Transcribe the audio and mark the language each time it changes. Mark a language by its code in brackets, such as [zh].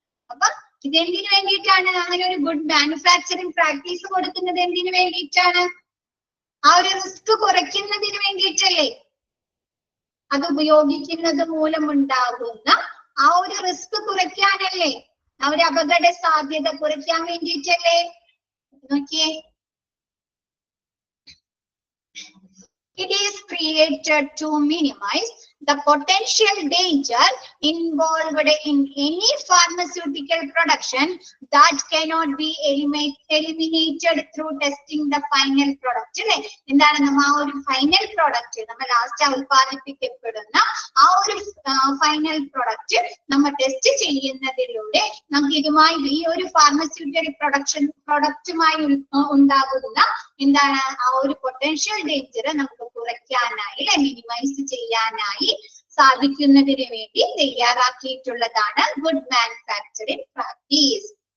[ml] അപ്പൊ ഇതെന്തിനു വേണ്ടിയിട്ടാണ് അങ്ങനെ ഒരു ഗുഡ് മാനുഫാക്ചറിങ് പ്രാക്ടീസ് കൊടുക്കുന്നത്? എന്തിനു വേണ്ടിയിട്ടാണ്? ആ ഒരു റിസ്ക് കുറയ്ക്കുന്നതിന് വേണ്ടിയിട്ടല്ലേ? അത് ഉപയോഗിക്കുന്നത് മൂലമുണ്ടാകുന്ന ആ ഒരു റിസ്ക് കുറയ്ക്കാനല്ലേ, ആ ഒരു അപകട സാധ്യത കുറയ്ക്കാൻ വേണ്ടിയിട്ടല്ലേ? [en] നോക്കിയേ, it is created to minimize the potential danger involved in any pharmaceutical production that cannot be eliminated through testing the final product. [ml] എന്താണ്? നമ്മ ആ ഒരു ഫൈനൽ പ്രോഡക്റ്റ്, നമ്മൾ ലാസ്റ്റ് ഉൽപ്പാദിപ്പിക്കപ്പെടുന്ന ആ ഒരു ഫൈനൽ പ്രോഡക്റ്റ് നമ്മൾ ടെസ്റ്റ് ചെയ്യുന്നതിലൂടെ നമുക്ക് ഇതുമായി ഈ ഒരു ഫാർമസ്യൂട്ടിക്കൽ പ്രൊഡക്റ്റുമായി ഉണ്ടാകുന്ന എന്താണ് ആ ഒരു പൊട്ടൻഷ്യൽ ഡേഞ്ചർ നമുക്ക് കുറയ്ക്കാനായി അല്ലെ, മിനിമൈസ് ചെയ്യാനായി സാധിക്കുന്നതിന് വേണ്ടി തയ്യാറാക്കിയിട്ടുള്ളതാണ് ഗുഡ് മാനുഫാക്ചറിങ് പ്രാക്ടീസ്.